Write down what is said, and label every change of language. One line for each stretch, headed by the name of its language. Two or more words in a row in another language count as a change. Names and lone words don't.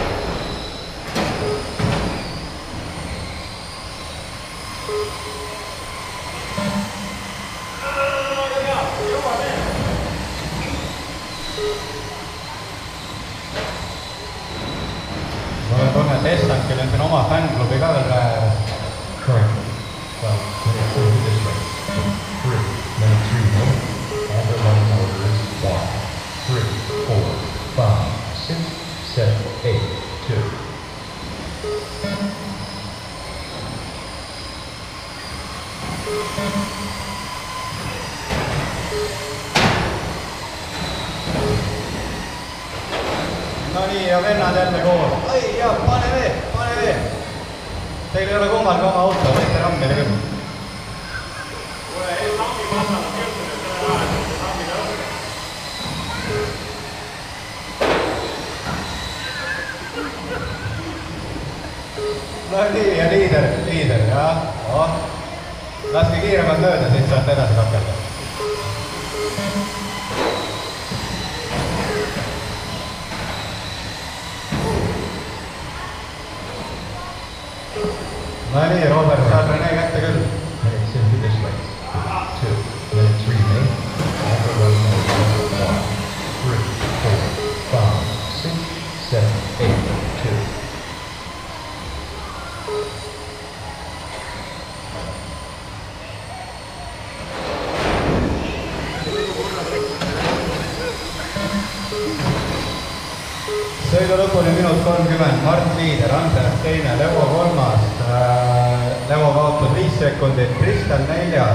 Estonian: Mul on tunne, et Estankil on siin oma fännklubi ka veel ääres.
English: Current 12 minutes into this race. 3 minutes remaining, and the running order is 1, 3, 4, 5, 6, 7, 8, 2.
Estonian: No nii, ja vennad jälle koos. Ai, jah, pane veel, pane veel. Teil ei ole kummalgi oma auto, võite rammile küll. No nii, ja liider, jah. Laske kiiremalt mööda, siis saate edasi kakelda. No nii, Robert, saad Rene kätte küll.
English: Minutes into this race. 2 minutes remaining, and the running order is 1, 3, 4, 5, 6, 7, 8, 2.
Estonian: Sõidu lõpuni minut 30, Mart liider, Andreas teine, Levo kolmas, Levo kaotas 5 sekundit, Tristan neljas.